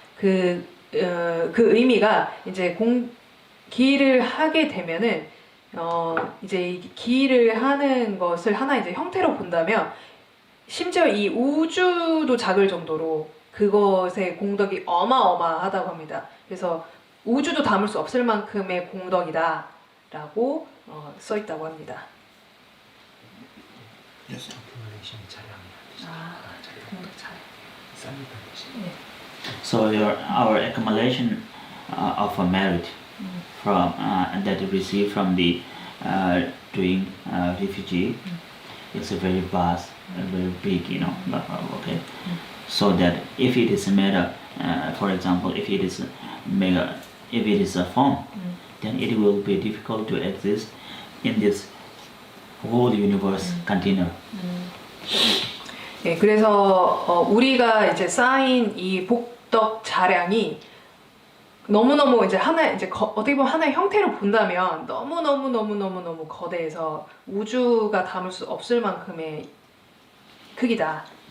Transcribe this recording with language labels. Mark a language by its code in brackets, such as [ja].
[ko] 그 의미가 이제 기일을 하게 되면은 이제 기일을 하는 것을 하나 이제 형태로 본다면 심지어 이 우주도 작을 정도로 그것의 공덕이 어마어마하다고 합니다. 그래서 우주도 담을 수 없을 만큼의 공덕이다라고 써 있다고 합니다. 그래서 accumulation 차량이 공덕 차량. 쌓는 뜻이. 네. [en] So our accumulation of a merit from that we receive from the doing refugee is very vast, very big, you know. Okay, so that if it is made up, for example, if it is a form, then it will be difficult to exist in this whole universe container. [ko] 네, 그래서 우리가 이제 쌓인 이 복덕 자량이 너무너무 이제 어떻게 보면 하나의 형태로 본다면 너무 거대해서 우주가 담을 수 없을 만큼의 크기다.